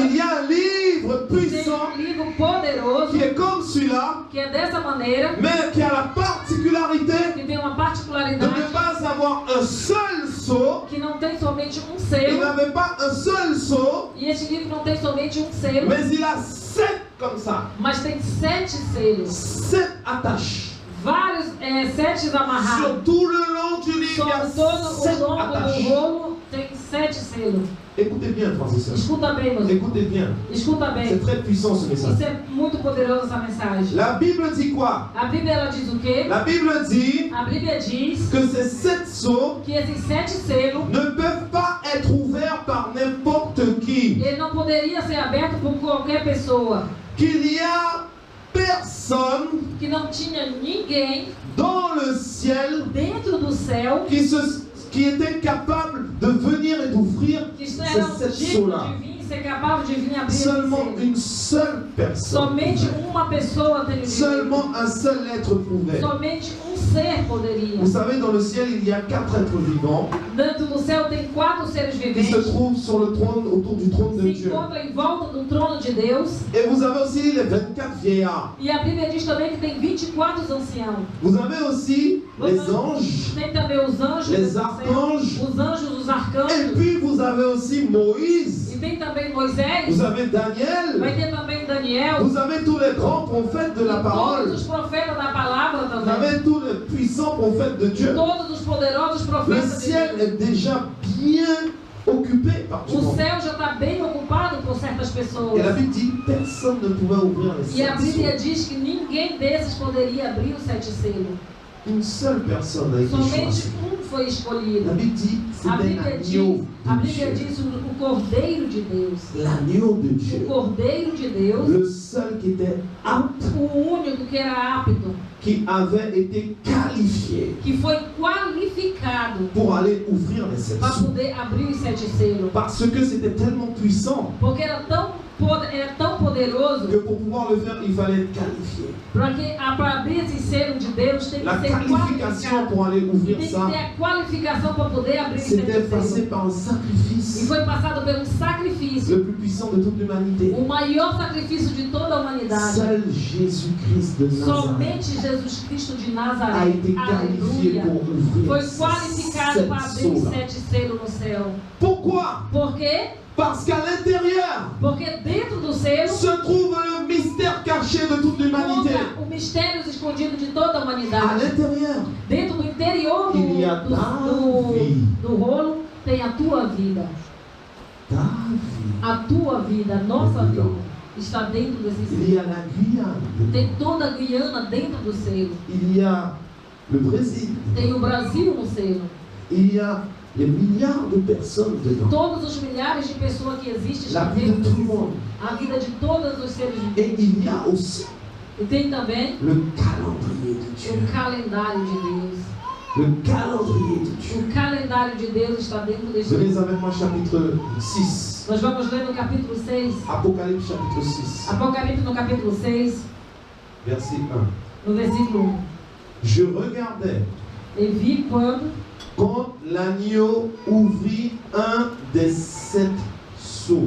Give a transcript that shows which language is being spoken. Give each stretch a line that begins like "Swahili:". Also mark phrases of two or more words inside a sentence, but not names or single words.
French: il y a un livre
Portuguese: tem
French: puissant
Portuguese: livro poderoso
French: qui est comme celui-là,
Portuguese: que é dessa maneira,
French: mais qui a la particularité
Portuguese: que tem uma
French: de
Portuguese: particularidade
French: ne pas avoir un seul sceau.
Portuguese: que não tem somente
French: Il
Portuguese: selo.
French: n'avait pas un seul sceau,
Portuguese: E este livro não tem somente selo,
French: mais il a 7 comme ça.
Portuguese: mas tem 7 selos.
French: 7 attaches.
Portuguese: Vários 7 amarrados.
French: Sur tout le long du livre, il y a
Portuguese: Sobre todo o
French: 7
Portuguese: longo do
French: attaches.
Portuguese: rolo tem 7 selos.
French: Écoutez bien, frères et sœurs.
Portuguese: Escuta bem, meus irmãos.
French: Écoutez bien.
Portuguese: Escuta
French: C'est
Portuguese: bem.
French: très puissant ce message.
Portuguese: Isso é muito poderoso, essa mensagem.
French: La Bible dit quoi?
Portuguese: A Bíblia ela diz o quê?
French: La Bible dit
Portuguese: A Bíblia diz
French: que ces 7 sceaux
Portuguese: que esses 7 selos
French: ne peuvent pas être ouverts par n'importe qui.
Portuguese: ele não poderia ser aberto por qualquer pessoa.
French: Qu'il y a personne
Portuguese: Que não tinha ninguém
French: dans le ciel
Portuguese: dentro do céu
French: qui était capable de venir et d'ouvrir
Portuguese: que
French: ces
Portuguese: eram
French: 7
Portuguese: dignos
French: sceaux-là.
Portuguese: de vir, ser capaz de vir abrir esse
French: Seulement
Portuguese: selo.
French: une seule personne.
Portuguese: Somente uma pessoa tem o direito.
French: Seulement un seul être pouvait.
Portuguese: Somente ser poderia.
French: Vous savez, dans le ciel, il y a 4 êtres vivants
Portuguese: Dentro do céu tem 4 seres
French: qui se
Portuguese: viventes
French: trouvent sur le trône, autour du trône de
Portuguese: se
French: Dieu.
Portuguese: encontram em volta do trono de Deus.
French: Et vous avez aussi les 24 vieillards.
Portuguese: E a Bíblia diz também que tem 24 anciãos.
French: Vous avez aussi les anges.
Portuguese: Tem também os anjos,
French: Les
Portuguese: do céu,
French: archanges.
Portuguese: os anjos, os
French: Et
Portuguese: arcanjos.
French: puis vous avez aussi Moïse.
Portuguese: E E tem também Moisés.
French: Vous avez Daniel.
Portuguese: Vai ter também Daniel.
French: Vous avez tous les grands prophètes de la parole.
Portuguese: Todos os profetas da palavra
French: Vous
Portuguese: também.
French: avez tous les puissants prophètes de Dieu.
Portuguese: Todos os poderosos
French: Le
Portuguese: profetas de
French: ciel
Portuguese: Deus.
French: est déjà bien occupé par tout le
Portuguese: O
French: monde.
Portuguese: céu já está bem ocupado por certas pessoas.
French: Et la Bible dit personne ne pouvait ouvrir les
Portuguese: E a
French: sept
Portuguese: Bíblia
French: sceaux.
Portuguese: diz que ninguém desses poderia abrir os 7 selos.
French: Une seule personne a été
Portuguese: Somente
French: choisie.
Portuguese: foi escolhido.
French: La Bible dit
Portuguese: A
French: c'était
Portuguese: Bíblia
French: l'agneau de Dieu.
Portuguese: diz o Cordeiro de Deus.
French: L'agneau de
Portuguese: O
French: Dieu.
Portuguese: Cordeiro de Deus,
French: Le seul qui était apte,
Portuguese: o único que era apto,
French: qui avait été qualifié
Portuguese: que foi qualificado
French: pour aller ouvrir les sept
Portuguese: para
French: sceaux.
Portuguese: poder abrir os 7 selos.
French: Parce que c'était tellement puissant
Portuguese: Porque era tão poderoso
French: que pour pouvoir le faire, il fallait être qualifié.
Portuguese: para abrir esse selo de Deus tem que
French: La
Portuguese: ser
French: qualification
Portuguese: qualificado.
French: pour aller
Portuguese: E
French: ouvrir
Portuguese: tem que
French: ça,
Portuguese: ter a qualificação para poder abrir os 7
French: c'était passé
Portuguese: selos.
French: par un
Portuguese: E
French: sacrifice,
Portuguese: foi passado por sacrifício.
French: le plus puissant de toute l'humanité.
Portuguese: O maior sacrifício de toda a humanidade.
French: Seul Jésus-Christ de Nazareth
Portuguese: Somente Jesus Cristo de
French: a
Portuguese: Nazaré,
French: été qualifié
Portuguese: aleluia,
French: pour ouvrir
Portuguese: foi
French: ces
Portuguese: qualificado para
French: sept
Portuguese: abrir os
French: sceaux-là.
Portuguese: 7 selos no céu.
French: Pourquoi?
Portuguese: Por quê?
French: Parce qu'à l'intérieur
Portuguese: Porque dentro do selo
French: se trouve le mystère caché de toute l'humanité.
Portuguese: encontra o mistério escondido de toda a
French: À
Portuguese: humanidade.
French: l'intérieur,
Portuguese: Dentro do interior
French: Il y a
Portuguese: do rolo tem a tua vida.
French: ta vie.
Portuguese: A tua vida, a nossa vida está dentro desse
French: Il
Portuguese: selo.
French: y a la Guyane.
Portuguese: Tem toda a Guiana dentro do selo.
French: Il y a le Brésil.
Portuguese: Tem o Brasil no selo.
French: Il y a les milliards de personnes dedans.
Portuguese: Todos os milhares de pessoas que existem
French: La
Portuguese: estão
French: vie
Portuguese: dentro
French: de tout
Portuguese: desse
French: le
Portuguese: selo.
French: monde.
Portuguese: A vida de todos os seres
French: Et
Portuguese: vivos.
French: il y a aussi
Portuguese: E tem também
French: le calendrier de Dieu.
Portuguese: o calendário de Deus.
French: Le calendrier de Dieu.
Portuguese: O calendário de Deus está dentro deste
French: Venez
Portuguese: livro.
French: avec moi chapitre 6.
Portuguese: Nós vamos ler no capítulo 6.
French: Apocalypse chapitre 6.
Portuguese: Apocalipse no capítulo 6,
French: Verset 1.
Portuguese: no versículo 1.
French: Je regardais
Portuguese: E vi
French: quand l'agneau ouvrit un des 7 sceaux.